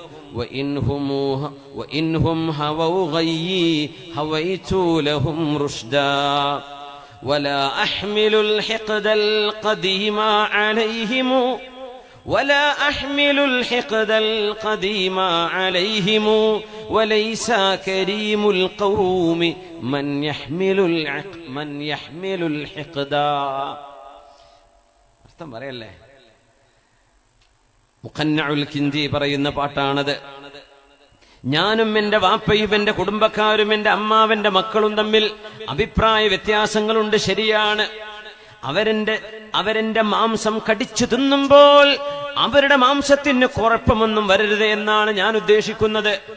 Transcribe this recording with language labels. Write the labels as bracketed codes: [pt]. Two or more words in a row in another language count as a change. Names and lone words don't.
[ar] وإنهم هووا غيي هويت لهم رشدا ولا أحمل الحقد القديم عليهم ولا أحمل الحقد القديم عليهم وليس كريم القوم من يحمل الحقد. [ml] അർത്ഥം പറയല്ലേ? മുഖന്നഉൽ കിൻജി പറയുന്ന പാട്ടാണത്. ഞാനും എന്റെ വാപ്പയും എന്റെ കുടുംബക്കാരും എന്റെ അമ്മാവന്റെ മക്കളും തമ്മിൽ അഭിപ്രായ വ്യത്യാസങ്ങളുണ്ട്, ശരിയാണ്. അവരെന്റെ മാംസം കടിച്ചു തിന്നുമ്പോൾ അവരുടെ മാംസത്തിന് കുഴപ്പമൊന്നും വരരുത് എന്നാണ് ഞാൻ ഉദ്ദേശിക്കുന്നത്.